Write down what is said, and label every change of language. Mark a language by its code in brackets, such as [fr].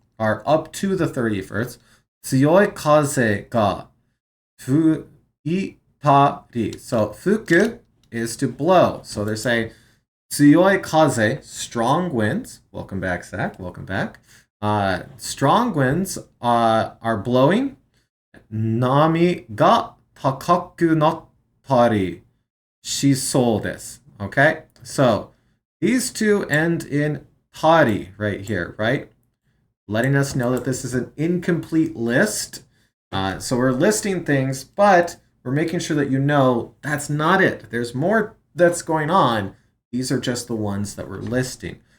[en] Or up to the 31st, [ja] 強い風が吹いたり. [en] So, 吹く is to blow. So they're saying 強い風, strong winds. Welcome back, Zach. Welcome back. Strong winds are blowing. [ja] 波が高くなったりしそうです. [en] Okay? So, these two end in tari right here, right? Letting us know that this is an incomplete list. So we're listing things, but we're making sure that you know that's not it. There's more that's going on. These are just the ones that we're listing.